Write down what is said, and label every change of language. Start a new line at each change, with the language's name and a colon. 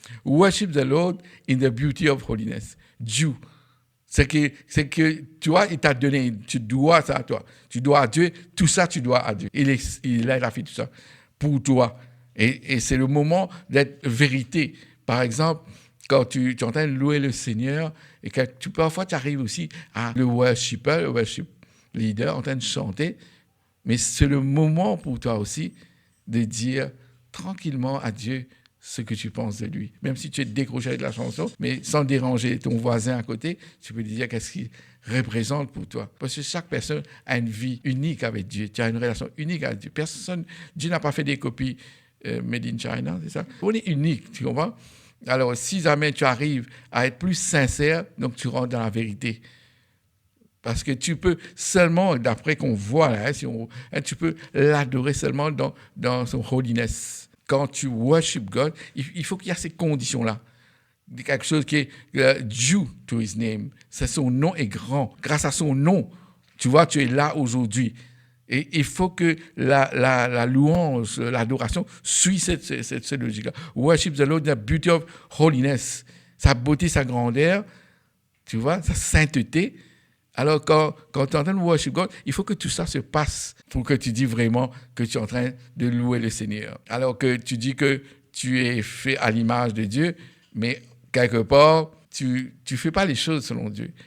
English: Worship the Lord in the beauty of holiness. » Due.
French: C'est que, tu vois, il t'a donné, tu dois ça à toi. Tu dois à Dieu, tout ça, tu dois à Dieu. Il a fait tout ça pour toi. Et c'est le moment d'être vérité. Par exemple, quand tu es en train de louer le Seigneur, et que parfois tu arrives aussi à le worshipper, le worship leader, en train de chanter, mais c'est le moment pour toi aussi de dire tranquillement à Dieu ce que tu penses de lui. Même si tu es décroché de la chanson, mais sans déranger ton voisin à côté, tu peux lui dire qu'est-ce qu'il représente pour toi. Parce que chaque personne a une vie unique avec Dieu. Tu as une relation unique avec Dieu. Dieu n'a pas fait des copies
English: made in China,
French: c'est ça? On est unique, tu comprends? Alors, si jamais tu arrives à être plus sincère, donc tu rentres dans la vérité. Parce que tu peux seulement, d'après qu'on voit là, tu peux l'adorer seulement dans son holiness. Quand tu
English: worship God,
French: il faut qu'il y ait ces conditions-là. Quelque chose qui est
English: due to his name.
French: Son nom est grand. Grâce à son nom, tu vois, tu es là aujourd'hui. Et il faut que la louange, l'adoration suit cette logique-là.
English: Worship the Lord in the beauty of holiness.
French: Sa beauté, sa grandeur, tu vois, sa sainteté. Alors, quand tu es en train de
English: worship God,
French: il faut que tout ça se passe pour que tu dis vraiment que tu es en train de louer le Seigneur. Alors que tu dis que tu es fait à l'image de Dieu, mais quelque part, tu ne fais pas les choses selon Dieu.